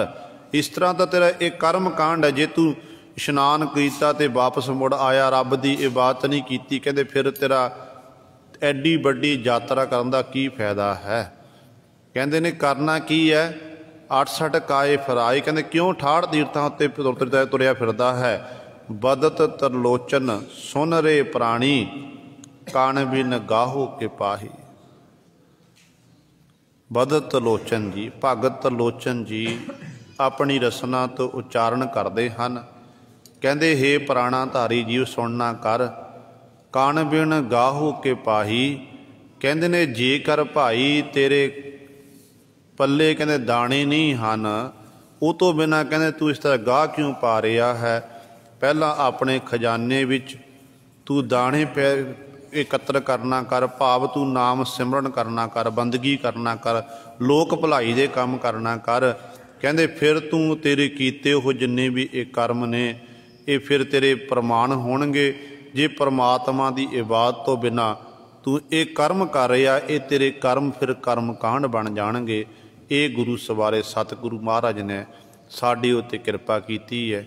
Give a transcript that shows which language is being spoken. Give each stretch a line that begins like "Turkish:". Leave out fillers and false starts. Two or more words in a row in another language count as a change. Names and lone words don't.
Hindi: इस तरह का तेरा एक कर्म कांड है।
Punjabi: ਜੇ ਤੂੰ ਇਸ਼ਨਾਨ ਕੀਤਾ ਤੇ ਵਾਪਸ ਮੁੜ ਆਇਆ, ਰੱਬ ਦੀ ਇਬਾਦਤ ਨਹੀਂ ਕੀਤੀ, ਕਹਿੰਦੇ ਫਿਰ ਤੇਰਾ ਏਡੀ ਵੱਡੀ ਯਾਤਰਾ ਕਰਨ ਦਾ ਕੀ ਫਾਇਦਾ ਹੈ। ਕਹਿੰਦੇ ਨੇ ਕਰਨਾ ਕੀ ਹੈ, 68 ਕਾਏ ਫਰਾਈ, ਕਹਿੰਦੇ ਕਿਉਂ 68 ਤੀਰਥਾਂ ਉੱਤੇ ਤੁਰਿਆ ਫਿਰਦਾ ਹੈ। ਬਦਤ ਤਰਲੋਚਨ ਸੁਨ ਰੇ ਪ੍ਰਾਣੀ, ਕਾਨ ਬਿਨ ਗਾਹੋ ਕੇ ਪਾਹੀ। ਬਦਤ ਲੋਚਨ ਜੀ, ਭਗਤ ਲੋਚਨ ਜੀ ਅਪਣੀ ਰਸਨਾ ਤੋ ਉਚਾਰਣ
Hindi: करते हैं,
Punjabi: ਕਹਿੰਦੇ ਹੇ ਪ੍ਰਾਣਾ ਧਾਰੀ ਜੀਵ ਸੁਣਨਾ ਕਰ, ਕਾਨ ਬਿਨ ਗਾਹੋ ਕੇ ਪਾਹੀ। ਕਹਿੰਦੇ ਨੇ ਜੇਕਰ ਭਾਈ ਤੇਰੇ ਪੱਲੇ ਕਹਿੰਦੇ ਦਾਣੇ ਨਹੀਂ ਹੈਂ, ਵੋ ਤੋ ਬਿਨਾ ਕਹਿੰਦੇ ਤੂੰ ਇਸ ਤਰ੍ਹਾਂ ਗਾਹ ਕਿਉਂ ਪਾ ਰਿਹਾ ਹੈ। ਪਹਿਲਾ ਅਪਣੇ ਖਜ਼ਾਨੇ ਵਿੱਚ ਤੂੰ ਦਾਣੇ ਪੇ ਇਕੱਤਰ ਕਰਨਾ ਕਰ, ਭਾਵ ਤੂੰ ਨਾਮ ਸਿਮਰਨ ਕਰਨਾ ਕਰ, ਬੰਦਗੀ ਕਰਨਾ ਕਰ, ਲੋਕ ਭਲਾਈ ਦੇ ਕੰਮ ਕਰਨਾ ਕਰ। ਕਹਿੰਦੇ ਫਿਰ ਤੂੰ ਤੇਰੇ ਕੀਤੇ ਉਹ ਜਿੰਨੇ ਵੀ ਇਹ ਕਰਮ ਨੇ ਇਹ ਫਿਰ ਤੇਰੇ ਪ੍ਰਮਾਣ ਹੋਣਗੇ। ਜੇ ਪ੍ਰਮਾਤਮਾ ਦੀ ਇਬਾਦਤ ਤੋਂ ਬਿਨਾਂ ਤੂੰ ਇਹ ਕਰਮ ਕਰ ਰਿਹਾ, ਇਹ ਤੇਰੇ ਕਰਮ ਫਿਰ ਕਰਮ ਕਾਂਡ ਬਣ ਜਾਣਗੇ। ਇਹ ਗੁਰੂ ਸਵਾਰੇ ਸਤਿਗੁਰੂ ਮਹਾਰਾਜ ਨੇ ਸਾਡੇ ਉੱਤੇ ਕਿਰਪਾ ਕੀਤੀ ਹੈ।